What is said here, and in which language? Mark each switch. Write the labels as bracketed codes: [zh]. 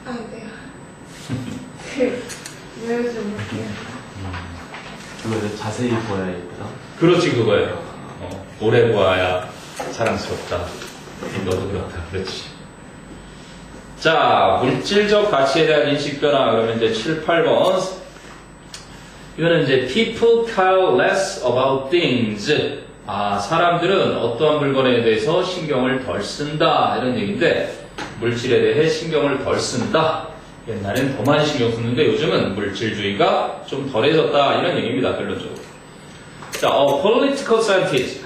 [ko] 네요. 외우지 못해요. 그거 자세히 보아야 예쁘다. 그렇지, 그거예요. 오래 보아야 사랑스럽다. 너도 그렇다. 그렇지. 자, 물질적 가치에 대한 인식 변화. 그러면 이제 7, 8번. 이거는 이제 [en] people care less about things. [ko] 아, 사람들은 어떠한 물건에 대해서 신경을 덜 쓴다. 이런 얘기인데, 물질에 대해 신경을 덜 쓴다. 옛날엔 더 많이 신경 썼는데 요즘은 물질주의가 좀 덜해졌다. 이런 얘기입니다. 결론적으로. 자, [en] political scientist.